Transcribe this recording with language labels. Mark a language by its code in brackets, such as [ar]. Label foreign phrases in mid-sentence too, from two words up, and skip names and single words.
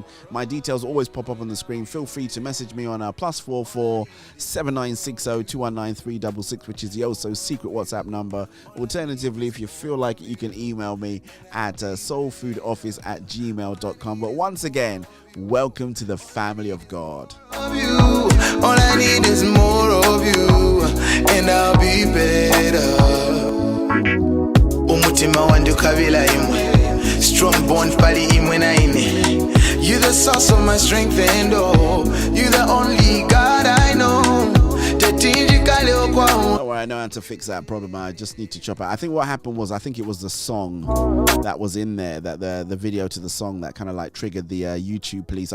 [en] My details always pop up on the screen. Feel free to message me on +44 7960 219 366, which is the also secret WhatsApp number. Alternatively, if you feel like it, you can email me at soulfoodoffice@gmail.com. But once again, welcome to the family of God. All I need is more of you, and I'll be better. [bem] Umutima wandu kabila imwe, [en] strong bond [bem] pali imwe na ine. [en] You the source of my strength and oh, you the only God I know. Oh, I know how to fix that problem. I just need to chop it. I think what happened was, I think it was the song that was in there, that the video to the song that kind of like triggered the YouTube police.